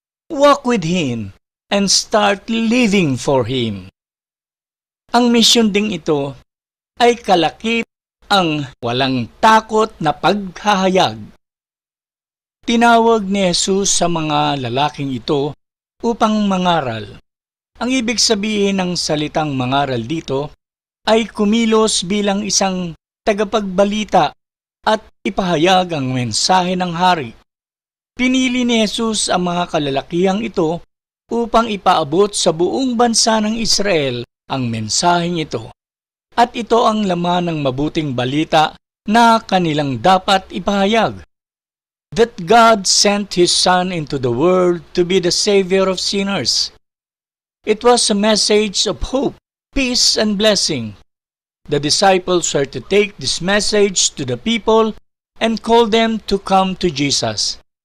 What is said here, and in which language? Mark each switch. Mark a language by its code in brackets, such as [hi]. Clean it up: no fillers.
[en] Walk with Him and start living for Him. [tl] Ang misyon ding ito ay kalakip ang walang takot na paghahayag. Tinawag ni Jesus sa mga lalaking ito upang mangaral. Ang ibig sabihin ng salitang mangaral dito ay kumilos bilang isang tagapagbalita at ipahayag ang mensahe ng hari. Pinili ni Jesus ang mga kalalakihang ito upang ipaabot sa buong bansa ng Israel ang mensaheng ito. At ito ang laman ng mabuting balita na kanilang dapat ipahayag. [en] That God sent His Son into the world to be the Savior of sinners. It was a message of hope, peace, and blessing. The disciples were to take this message to the people and call them to come to Jesus.